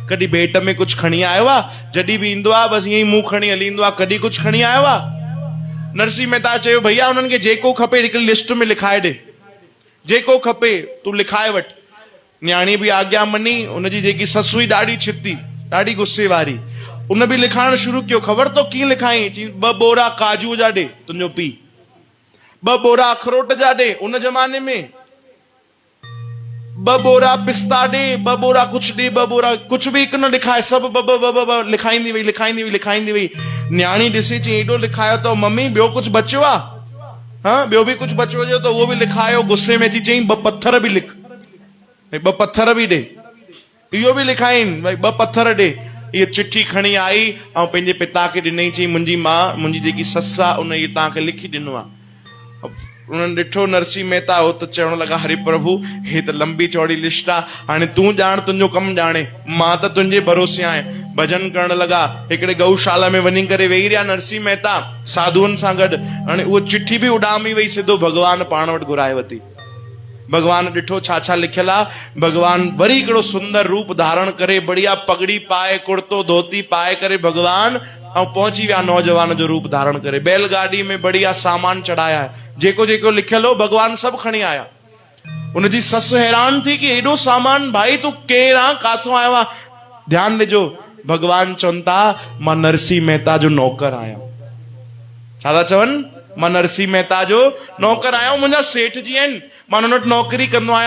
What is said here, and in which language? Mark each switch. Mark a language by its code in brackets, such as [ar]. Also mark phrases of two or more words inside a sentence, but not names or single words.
[sd] कॾहिं भेट में कुझु खणी आयो आहे? जॾहिं बि ईंदो आहे बसि ईअं ई मुंहुं खणी हली ईंदो आहे, कॾहिं कुझु खणी आयो आहे? नरसिंह मेहता चयो भैया उन्हनि खे जेको खपे हिकिड़ी लिस्ट में लिखाए ॾे, जेको खपे तूं लिखाए वठि। न्याणी बि आज्ञा मनी। उनजी जेकी ससु हुई ॾाढी छिती, ॾाढी गुस्से वारी, उन बि लिखाइण शुरू कयो। ख़बर तो कीअं लिखाई? चई 2 बोरा काजू जा ॾे तुंहिंजो पीउ, 2 बोरा अखरोट जा ॾे, उन जमाने में 2 बोरा पिस्ता ॾे, 2 बोरा कुछ ॾे, 2 बोरा कुछ बि हिकु न लिखाए, सभु ब लिखाईंदी वई, लिखाईंदी वई, लिखाईंदी वई। न्याणी ॾिसी चई एॾो लिखायो तो मम्मी, ॿियो कुझु बचियो आहे? हाँ ॿियो बि कुझु बचियो हुजे त उहो बि लिखायो। गुस्से में थी चई 2 पत्थर बि लिख, 2 पत्थर बि ॾे, इहो बि लिखाइनि भई 2 पत्थर ॾे। इहा चिठी खणी आई ऐं पंहिंजे पिता खे ॾिनई। चई मुंहिंजी मां, मुंहिंजी जेकी ससु आहे उन इहे तव्हांखे लिखी ॾिनो आहे। उन्हनि ॾिठो नरसिंह मेहता, हो त चवण लॻा हरे प्रभु हे त लंबी चौड़ी लिस्ट आहे, हाणे तूं ॼाण, तुंहिंजो कमु ॼाणे, मां त तुंहिंजे भरोसे आहियां। भजन करण लॻा। हिकिड़े गौशाला में वञी करे वेही रहिया नरसिंह मेहता साधुअनि सां गॾु। हाणे उहा चिठी बि उॾामी वई, सिधो भॻवान पाण वटि घुराए वरिती। भगवान ॾिठो छा छा लिखियल आहे। भगवान वरी हिकिड़ो सुंदर रूप धारण करे, बढ़िया पगड़ी पाए, कुर्तो धोती पाए करे भगवान ऐं पहुची विया नौजवान जो रूप धारण करे। [hi] बैलगाड़ी में बढ़िया सामान चढ़ाया है, [sd] जेको जेको लिखियल हो भगवान सभु खणी आया। उनजी ससु हैरान थी कि एॾो सामान, भाई तूं केरु आहे, काथों आयो आहे? ध्यानु ॾिजो, भगवान चवनि था मां नरसिंह मेहता जो नौकर आहियां। छा था चवनि? मां नरसिंह मेहता जो नौकर आहियां, मुंहिंजा सेठ जी आहिनि, मां हुन वटि नौकरी कंदो आहियां।